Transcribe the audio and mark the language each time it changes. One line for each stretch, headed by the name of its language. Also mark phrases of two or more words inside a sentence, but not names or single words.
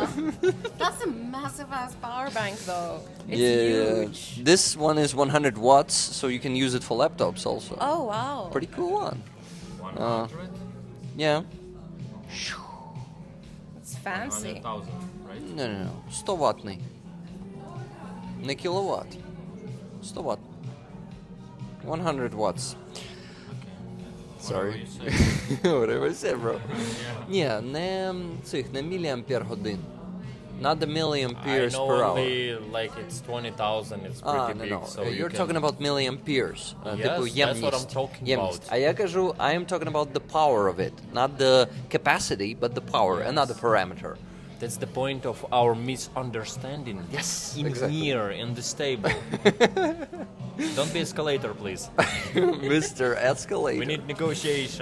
English: That's a massive ass power bank though. It's Yeah, huge. this one is 100 watts, so you can use it for laptops also. Oh wow. Pretty cool one. 100? Yeah. It's fancy. 100,000, right? No.
Ukrainian: 100 wattний. Не кіловат.
English: 100 watt. 100 watts. Sorry. Whatever you said, bro.
Ukrainian: Ні, не міліампер годин.
English: Not the I milliamperes know per hour. only like it's 20,000. It's pretty big. No. So You're talking about milliamperes. Yes,
Ukrainian: Типу
English: that's
Ukrainian: ємність.
English: what I'm talking
Ukrainian: Ємність.
English: about.
Ukrainian: А я кажу,
English: I am talking about the power of it. Not the capacity, but the power. Yes. Another parameter. That's the point of our misunderstanding. Yes, In exactly. here, in this table. Don't be escalator, please. Mr. Escalator. We need negotiation.